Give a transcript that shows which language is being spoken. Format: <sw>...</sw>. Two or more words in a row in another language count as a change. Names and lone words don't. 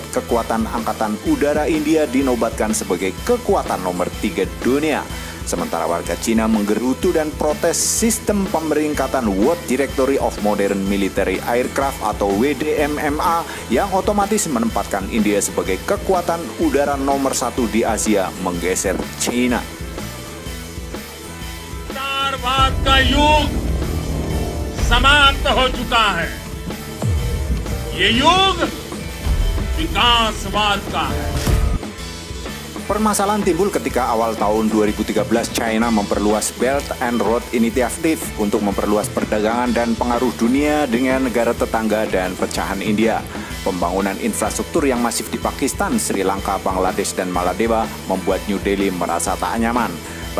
<id>Kekuatan angkatan udara India dinobatkan sebagai kekuatan nomor 3 dunia. Sementara warga Cina menggerutu dan protes sistem pemeringkatan World Directory of Modern Military Aircraft atau WDMMA yang otomatis menempatkan India sebagai kekuatan udara nomor 1 di Asia, menggeser China.</id> <hi>विस्तारवाद का युग समाप्त हो चुका है। ये युग विकासवाद का है।</hi> <id>Permasalahan timbul ketika awal tahun 2013 China memperluas Belt and Road Initiative untuk memperluas perdagangan dan pengaruh dunia dengan negara tetangga dan pecahan India. Pembangunan infrastruktur yang masif di Pakistan, Sri Lanka, Bangladesh, dan Maldives membuat New Delhi merasa tak nyaman.</id>